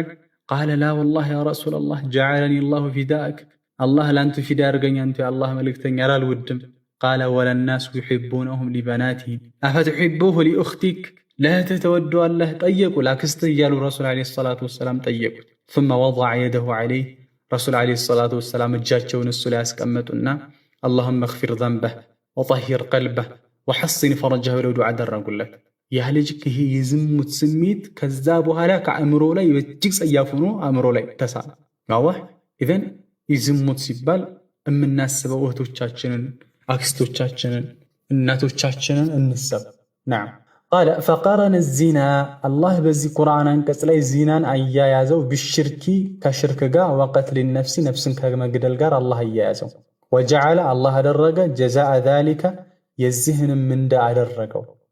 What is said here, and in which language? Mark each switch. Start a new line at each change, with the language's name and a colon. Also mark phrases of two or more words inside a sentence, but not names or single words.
Arabic: قال لا والله يا رسول الله جعلني الله فداك፣
Amharic: አላህ ለአንቱ ፊዳ ያርገኝ አንቱ የአላህ መልእክተኛ አልወድም።
Arabic: قال والناس يحبونه لبناتهم أفتحبه لأختك፣
Amharic: ለእህትህ ተወደዋለህ? ጠየቁ ላክስትህ እያሉ
Arabic: رسول عليه الصلاة والسلام
Amharic: ጠየቁት።
Arabic: ثم وضع يده عليه رسول عليه الصلاة والسلام
Amharic: እጃቸውን እሱ ላይ ያስቀመጡና
Arabic: اللهم اغفر ذنبه وطهر قلبه وحصن فرجه
Amharic: ብለው ዱዓ አደረጉለት። ያ ልጅ ይሄ የዝሙት ስሜት ከዛ በኋላ ከአእምሮ ላይ እጅግ ጸያፍ ሆኖ አእምሮ ላይ ተሳለ። ዋህ ኢዘን የዝሙት ሲባል የምናስበው እህቶቻችንን፣ አክስቶቻችንን፣ እናቶቻችንን እንሰብ።
Arabic: نعم قال فقرن الزنا
Amharic: አላህ በዚህ ቁርአን አንቀጽ ላይ ዚናን አያያዘው ብሽርኪ ከሽርክ ጋር
Arabic: وقتل النفس
Amharic: ነፍስን ከመግደል ጋር አላህ አያያዘው።
Arabic: وجعل الله
Amharic: አደረገ
Arabic: جزاء ذلك
Amharic: የዚህንም ምንዳ አደረገው